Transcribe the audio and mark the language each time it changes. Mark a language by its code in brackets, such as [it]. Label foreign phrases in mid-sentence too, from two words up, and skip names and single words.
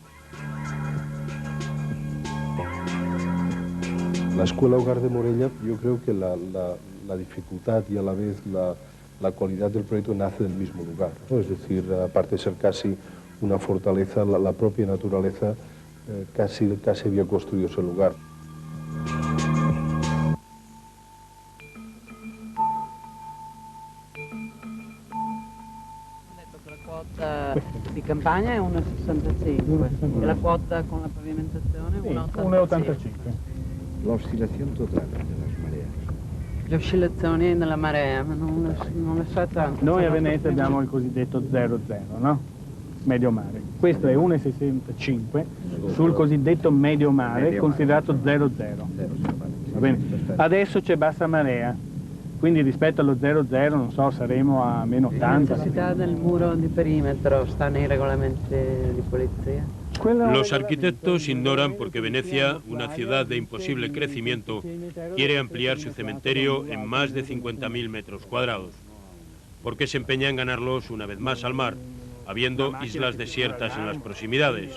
[es] La Escuela Hogar de Morella, yo creo que la dificultad y a la vez la cualidad del proyecto nace del mismo lugar, ¿no? Es decir, aparte de ser casi una fortaleza, la propia naturaleza casi había construido ese lugar. [it] Di campagna è 1,65 e la quota con la pavimentazione è 1,85. [es] La oscilación total de las mareas. [it] Le oscillazioni della marea, ma non le so tanto. Noi a Venezia abbiamo il cosiddetto 0,0, no? Medio mare. Questo è 1,65 sul cosiddetto medio mare, considerato 0,0. Va bene? Adesso c'è bassa marea, quindi rispetto allo 0,0, non so, saremo a meno 80. La necessità del muro di perimetro sta nei regolamenti di polizia. [es] Los arquitectos ignoran por qué Venecia, una ciudad de imposible crecimiento, quiere ampliar su cementerio en más de 50.000 metros cuadrados. ¿Por qué se empeña en ganarlos una vez más al mar, habiendo islas desiertas en las proximidades?